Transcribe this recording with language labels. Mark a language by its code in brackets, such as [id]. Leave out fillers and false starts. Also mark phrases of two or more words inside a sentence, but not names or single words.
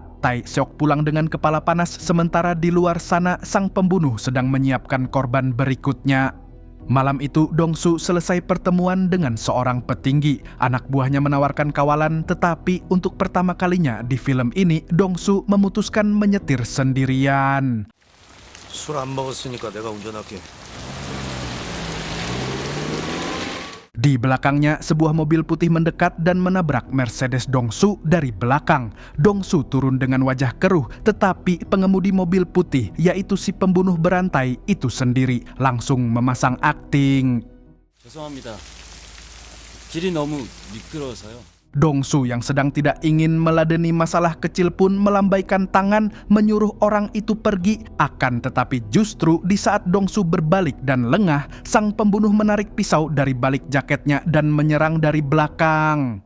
[id] Tae-seok pulang dengan kepala panas sementara di luar sana sang pembunuh sedang menyiapkan korban berikutnya. Malam itu, Dong-su selesai pertemuan dengan seorang petinggi. Anak buahnya menawarkan kawalan, tetapi untuk pertama kalinya di film ini, Dong-su memutuskan menyetir sendirian. [ko] 술 안 먹었으니까 내가 운전할게. [id] Di belakangnya, sebuah mobil putih mendekat dan menabrak Mercedes Dongsu dari belakang. Dongsu turun dengan wajah keruh, tetapi pengemudi mobil putih, yaitu si pembunuh berantai itu sendiri, langsung memasang akting. [ko] 죄송합니다. 길이 너무 미끄러워서요. [id] Dongsu yang sedang tidak ingin meladeni masalah kecil pun melambaikan tangan menyuruh orang itu pergi. Akan tetapi justru di saat Dongsu berbalik dan lengah, sang pembunuh menarik pisau dari balik jaketnya dan menyerang dari belakang.